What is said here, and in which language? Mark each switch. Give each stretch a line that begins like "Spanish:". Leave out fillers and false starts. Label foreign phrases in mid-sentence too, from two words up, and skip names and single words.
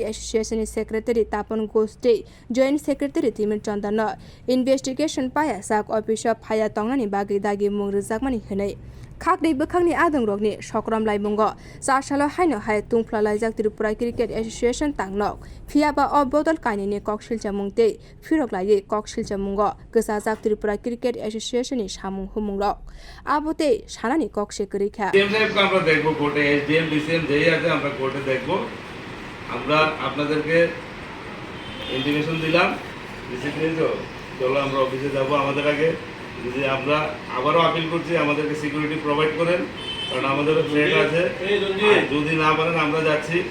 Kok Borok: एसोसिएशन नि सेक्रेटारि तापन घोष ते
English: joint secretary
Kok Borok: तिमिर चन्दन इन्वेस्टिगेशन पाया साक अफिसाव फाया तंगनानि बागै दागि मुं रोजाकमानि होनै खागनै बोखागनि आदंग्रकनि सकरम लाइमुंगो चारसालाव हाइनहाय तुंफ्लालाय जाक त्रिपुरा क्रिकेट एसोसिएशन तांनक फियाबा अबदल कानिनि कक्सिलजामुं ते फिरकलायै कक्सिलजामुंगो गोसा जाक त्रिपुरा क्रिकेट एसोसिएशन नि सामुं हुमुंलक आबोते सानानि कक्से करिखा
Bangla: সাহেবকে আমরা দেখব কোর্টে SDM DCM যেই আছে আমরা কোর্টে দেখব আমরা আপনাদেরকে ইন্টিমেশন দিলাম ডিসিপ্লিন তো চলো আমরা অফিসে যাব আমাদের আগে যদি আমরা আবারও আপিল করছি আমাদেরকে
English: security provide
Bangla: করেন কারণ আমাদেরও থ্রেট আছে যদি না পারেন আমরা যাচ্ছি